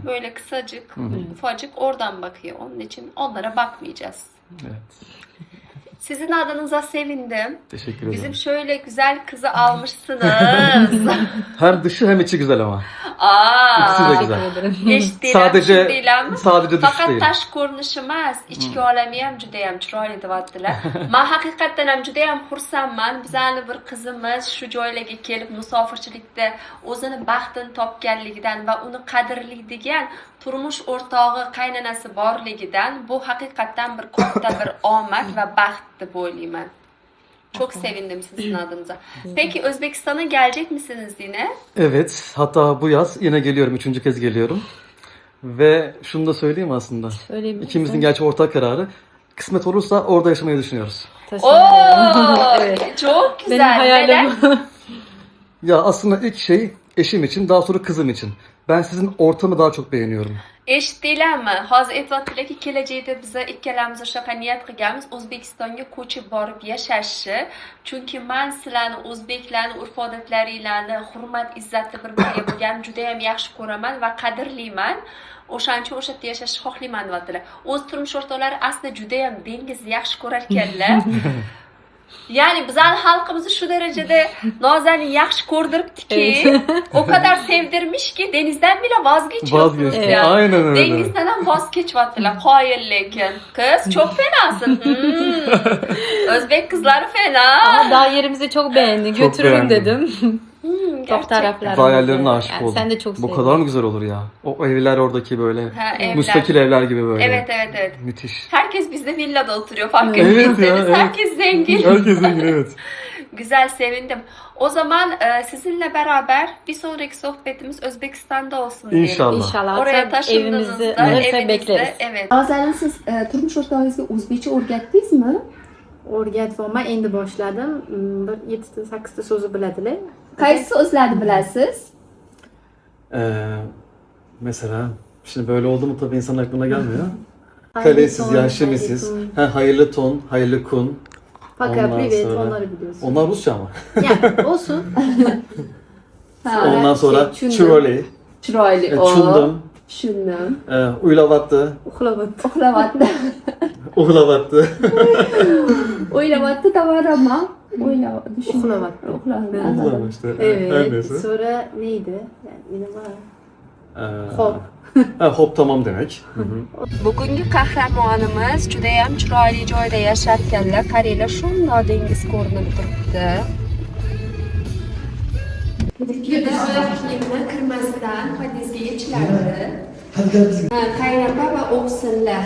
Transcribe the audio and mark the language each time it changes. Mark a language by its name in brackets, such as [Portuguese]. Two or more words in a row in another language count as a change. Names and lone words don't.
[Turkish] Böyle kısacık, ufacık oradan bakıyor. Onun için onlara bakmayacağız. Evet. Sizin adınıza sevindim. Teşekkür ederim. Bizim şöyle güzel kızı almışsınız. Hem dışı hem içi güzel ama. İkisi de Aa, güzel. [Uzbek] eshitdilar, [Turkish] Sadece [Uzbek] tushundinglarmi? [Turkish] dışı [Uzbek] Faqat [Turkish] değil. [Uzbek] tashqi ko'rinishi emas, ichki olami ham juda ham chiroyli deyaptilar. Men haqiqatdan ham juda ham xursandman. Bizani bir qizimiz shu joylarga kelib musofirchilikda o'zini baxtini topganligidan va uni qadrlaydigan turmush o'rtog'i, qaynonasi borligidan bu haqiqatdan bir katta bir omad va baxt deb o'ylayman. [Turkish] Çok sevindim sizin adınıza. Peki Özbekistan'a gelecek misiniz yine? Evet. Hatta bu yaz yine geliyorum. 3. kez geliyorum. Ve şunu da söyleyeyim aslında. Söyleyebilir İkimizin misin? gerçi ortak kararı. Kısmet olursa orada yaşamayı düşünüyoruz. Oo, Evet. çok Benim güzel. Neden? hayalim. Ya aslında ilk şey eşim için, daha sonra kızım için. Ben sizin ortamı daha çok beğeniyorum. [Uzbek] Eshitdinglarmi? Hozir aytyaptilarki, kelajakda biza ikkalamiz o'shaqa niyat qilganmiz O'zbekistonga ko'chib borib yashashni. Chunki men sizlarni o'zbeklarni urf-odatlaringlarni, hurmat, izzatni bir-biriga bo'lganini juda ham yaxshi ko'raman va qadrlayman. O'shaning uchun o'sha yerda yashashni xohlayman deyaptilar. O'z turmush o'rtoqlari aslida juda ham dengizni yaxshi ko'rar ekanlar. Ya'ni bizning xalqimizni shu darajada Nozani yaxshi ko'rdiribdiki, [Turkish] o kadar sevdirmişki denizdan bile vazgeçiyorsunuz Vazgeçtim. ya. Aynen öyle. [Uzbek] Denizden ham voz kechyaptilar. Qoyil lekin. [Turkish] Kız çok fenasın. O'zbek kızları fena. Ama daha yerimizi çok beğendi. Çok Götürürüm beğendim. dedim. Top Gerçekten. taraflarımızda. Hayallerine aşık Yani oldum. sen de çok Bu sevdin. kadar mı güzel olur ya? O evler oradaki böyle. Ha, evler. Müstakil evler gibi böyle. Evet. Müthiş. Herkes bizde villada oturuyor fark Evet ettiyseniz. ya, evet. Herkes zengin. Herkes zengin, evet. Güzel, sevindim. O zaman sizinle beraber bir sonraki sohbetimiz Özbekistan'da olsun diyelim. İnşallah. İnşallah. Oraya Hatta taşındığınızda evimizde alırsa evinizde, bekleriz. evet. [Uzbek] Nazanin, siz turmush o'rtog'ingizga o'zbekcha o'rgatdingizmi? O'rgatyapman, endi boshladim. Bir 7-8 so'zi biladilar. Qaysi so'zlarni bilasiz? [Turkish] Mesela şimdi böyle oldu mu tabii insanın aklına gelmiyor. [Uzbek] Hayırlı Kalesiz, ton, yaşemisiz. hayırlı ton. Hayırlı ton, hayırlı kun. [Turkish] Fakat Ondan [Russian] privet [Turkish] sonra- onları biliyorsun. Onlar Rusça ama. Yani olsun. Ondan sonra [Uzbek] Chundum. Churoli, Chiroyli. Chundum, Tushundim. Uylavattı, Uxlabyapti. Uxlayapti. Uhlavattı. O'ylayapti, tovarama. Uxlayapti. Uxlayapti. [Turkish] Uhlama işte. Her Evet. neyse. Sonra neydi? Yani yine var. Hop. Hop tamam demek. Hı hı. [Uzbek] Bugungi qahramonimiz juda ham chiroyli joyda yasharkanlar. Qaranglar, shundoq dengiz ko'rinib turibdi. Turkiyada oyoq kiyimni kirmasdan podizga yechilardi. Qaynapa va o'g'sillar.